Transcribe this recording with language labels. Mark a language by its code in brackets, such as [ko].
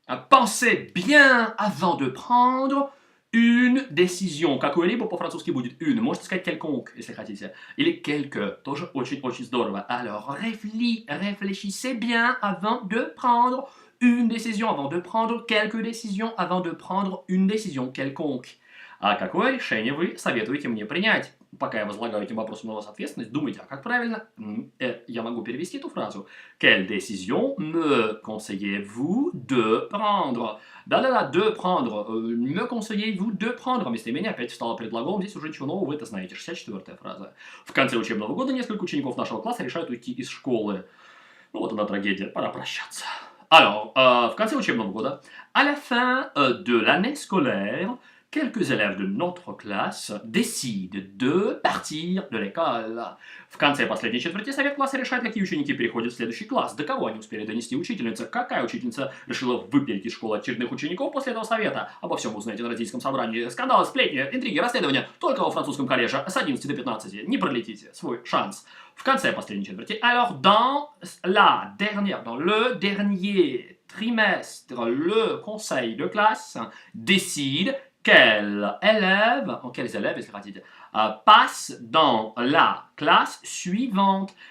[fr] Pensez bien avant de prendre une décision. [ru] Какое-либо по-французски будет une. Можете сказать quelconque, если хотите. Или quelque. Тоже очень-очень здорово. [fr] Alors, réfléchissez bien avant de prendre une décision, avant de prendre quelques décisions, avant de prendre une décision quelconque. [ru] Какое решение вы советуете мне принять? Пока я возлагаю этим вопросом на вас ответственность, думайте, как правильно я могу перевести эту фразу? [fr] Quelle décision me conseillez-vous de prendre? [ru] Да-да-да, [fr] de prendre. Me conseillez-vous de prendre? [ru] Местоимение опять стало предлагом. Здесь уже ничего нового, вы это знаете. 64-я фраза. В конце учебного года несколько учеников нашего класса решают уйти из школы. Ну вот она трагедия, пора прощаться. [fr] Alors, [ru] в конце учебного года, [fr] à la fin de l'année scolaire, quelques élèves de notre classe décident de partir de l'école. [ru] В конце последней четверти совет класса решает, какие ученики переходят в следующий класс. До кого они успели донести учительница? Какая учительница решила выпилить из школы очередных учеников после этого совета? Обо всем узнаете на родительском собрании. Скандалы, сплетни, интриги, расследования. Только во французском колледже с 11 до 15. Не пролетите свой шанс. В конце последней четверти. [fr] Alors, dans le dernier trimestre, le conseil de classe décide quels élèves, [ru] если хотите, [fr] passent dans la classe suivante.